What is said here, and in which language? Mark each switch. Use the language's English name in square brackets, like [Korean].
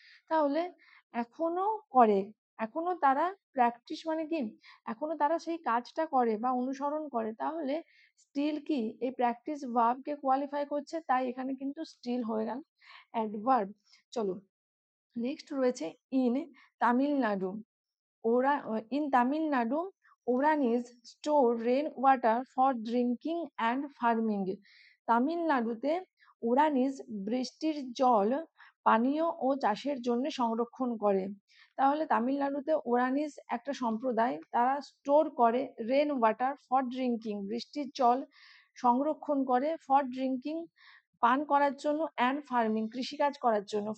[Bangla] তাহলে এখনো করে, এখনো তারা প্র্যাকটিস মানে কি, এখনো তারা সেই কাজটা করে বা অনুসরণ করে, তাহলে স্টিল কি এই প্র্যাকটিস ভার্বকে কোয়ালিফাই করছে, তাই এখানে কিন্তু স্টিল হয়ে গেল অ্যাডভার্ব। চলো নেক্সট রয়েছে in Tamil Nadu. [English] In Tamil Nadu, Oranis store rainwater for drinking and farming. [Bangla] তামিলনাড়ুতে ওরানিস বৃষ্টির জল পানীয় ও চাষের জন্য সংরক্ষণ করে। তাহলে তামিলনাড়ুতে ওরানিস একটা সম্প্রদায়, তারা স্টোর করে [English] rain water for drinking, [Bangla] বৃষ্টির জল সংরক্ষণ করে, [English] for drinking [Bangla] পান করার জন্য, [English] and farming [Bangla] কৃষিকাজ করার জন্য।